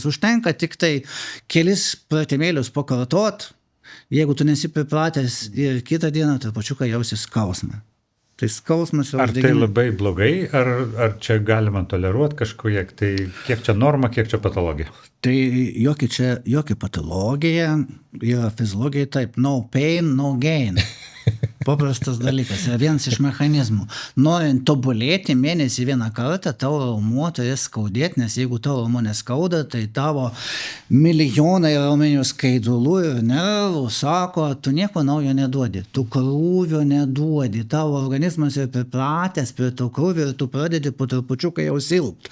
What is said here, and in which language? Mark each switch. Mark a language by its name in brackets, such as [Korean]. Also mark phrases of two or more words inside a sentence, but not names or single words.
[Lithuanian] Užtenka tik tai kelis pratimėlius pakartot, jeigu tu nesi pripratęs ir kitą dieną trupučiuką jausi skausmą. Tai skausmas ir Ar tai labai blogai, ar čia galima toleruoti kažkiek, tai kiek čia norma, kiek čia patologija? Tai jokia patologija, yra fiziologija taip, [English] no pain, no gain. [Lithuanian] Paprastas dalykas, yra vienas iš mechanizmų. Norint tobulėti mėnesį vieną kartą, tavo raumuo turės skaudėti, nes jeigu tavo raumuo neskauda, tai tavo milijonai raumenių skaidulų ir nervų sako, tu nieko naujo neduodi, tu krūvio neduodi, tavo organizmas yra pripratęs prie to krūvio ir tu pradedi po trupučiuką jau silpti.